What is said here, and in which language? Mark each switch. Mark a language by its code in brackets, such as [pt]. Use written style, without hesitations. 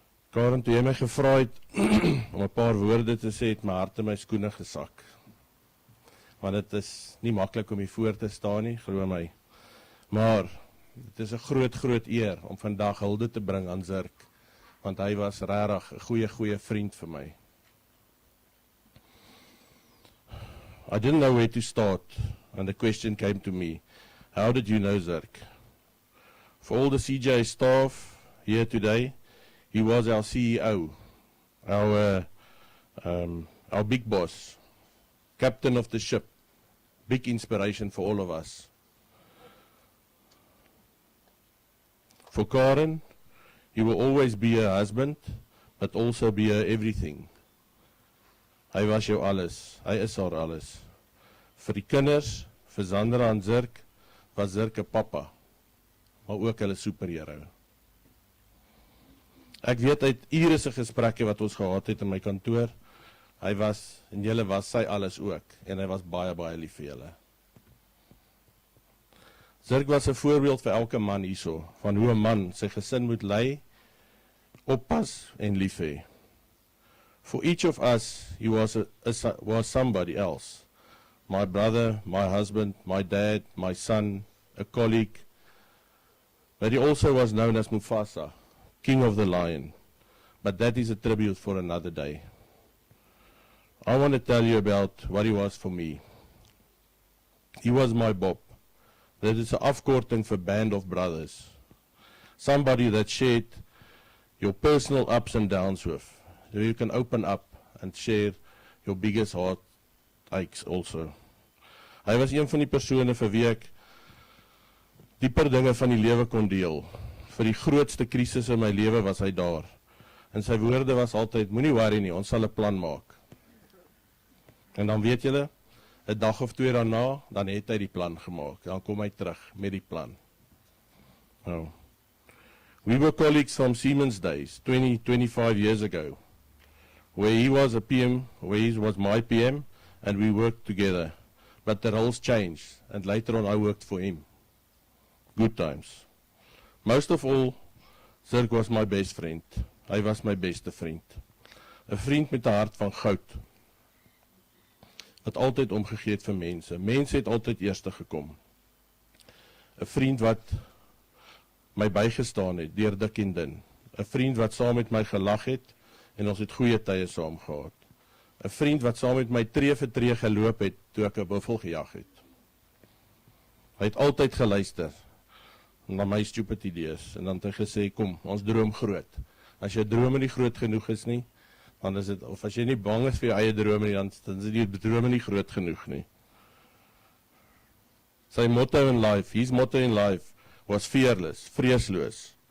[af] Karen, toe jy my gevra het om 'n paar woorde te sê, het my hart in my skoene gesak. Want dit is nie maklik om hier voor te staan nie, glo my. Maar dit is 'n groot eer om vandag hulde te bring aan Zirk, want hy was regtig 'n goeie vriend vir my. [en] I didn't know where to start, and the question came to me, how did you know Zirk? For all the CJ staff here today, he was our CEO, our big boss, captain of the ship, big inspiration for all of us. For Karen, he will always be her husband, but also be her everything. [af] Hy was jou alles, hy is haar alles. Vir die kinders, vir Sandra en Zirk, was Zirk 'n papa, maar ook hulle superhero. Ek weet uit ure se gesprekke wat ons gehad het in my kantoor, hy was, en julle was sy alles ook, en hy was baie lief vir julle. Zirk was 'n voorbeeld vir elke man hierso, van hoe 'n man sy gesin moet lei, oppas en lief hê. [en] For each of us, he was somebody else. My brother, my husband, my dad, my son, a colleague. But he also was known as Mufasa, King of the Lion. But that is a tribute for another day. I want to tell you about what he was for me. He was my Bob. That is [af] 'n afkorting vir [en] Band of Brothers. Somebody that shared your personal ups and downs with. So you can open up and share your biggest heartaches also. [af] Hy was een van die persone vir wie ek dieper dinge van die lewe kon deel. Vir die grootste krisis in my lewe was hy daar. En sy woorde was altyd, moenie worry nie, ons sal 'n plan maak. En dan weet julle, 'n dag of twee daarna, dan het hy die plan gemaak. Dan kom hy terug met die plan. [en] Nou, we were colleagues from Siemens days, 25 years ago, where he was a PM, where he was my PM, and we worked together. But the roles changed, and later on I worked for him. Good times. Most of all, Zirk was my best friend. [af] Hy was my beste vriend. 'n Vriend met 'n hart van goud. Wat altyd omgegee het vir mense. Mense het altyd eerste gekom. 'n Vriend wat my bygestaan het, deur dik en dun. 'n Vriend wat saam met my gelag het, en ons het goeie tye saam gehad. 'n Vriend wat saam met my tree vir tree geloop het, toe ek 'n buffel gejag het. Hy het altyd geluister na my stupid idees, en dan het hy gesê, kom, ons droom groot. As jou drome nie groot genoeg is nie, dan is dit, of as jy nie bang is vir jou eie drome nie, dan is die drome nie groot genoeg nie. [en] Sy motto in life, his motto in life, was fearless, [af] vreesloos.